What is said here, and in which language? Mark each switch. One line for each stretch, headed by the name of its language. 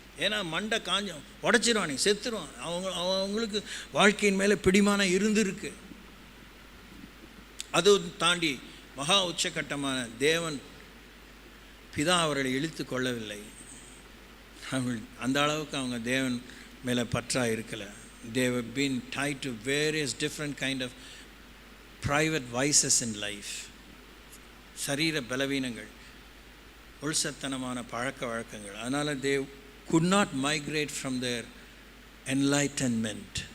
Tamil: ஏன்னா மண்டை காஞ்சம் உடச்சிருவான், நீ செத்துருவான். அவங்களுக்கு வாழ்க்கையின் மேலே பிடிமானம் இருந்திருக்கு. அதுவும் தாண்டி மகா உச்சகட்டமான தேவன் பிதா அவர்களை இழுத்து கொள்ளவில்லை. அவங்க அந்த அளவுக்கு அவங்க தேவன் மேலே பற்றாக இருக்கலை.
English: they have been tied to various different kind of private vices in life.
Tamil: சரீர பலவீனங்கள், உள்சத்தனமான பழக்க வழக்கங்கள். அதனால்
English: they could not migrate from their enlightenment.